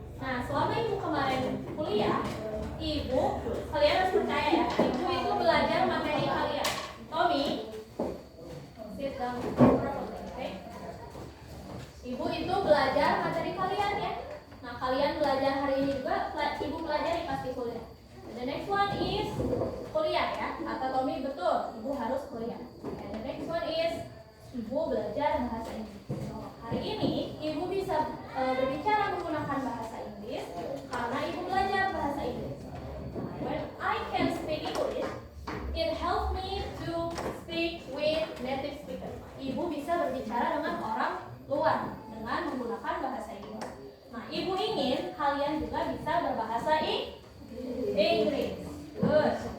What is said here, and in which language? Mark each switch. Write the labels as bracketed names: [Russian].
[Indonesian] Nah, selama ibu kemarin kuliah, ibu, kalian harus percaya ya, ibu itu belajar materi kalian. [English] Tommy, sit down, okay? [Indonesian] Ibu itu belajar materi kalian ya. Nah, kalian belajar hari ini juga, ibu pelajari pasti kuliah. [English] The next one is kuliah ya. [Indonesian] Kata Tommy betul, ibu harus kuliah. [English] And the next one is ibu belajar bahasa Inggris. [Indonesian] Hari ini ibu bisa berbicara menggunakan bahasa Inggris karena ibu belajar bahasa Inggris. [English] When I can speak English, it helps me to speak with native speakers. [Indonesian] Ibu bisa berbicara dengan orang luar dengan menggunakan bahasa Inggris. Nah, ibu ingin kalian juga bisa berbahasa Inggris. Good.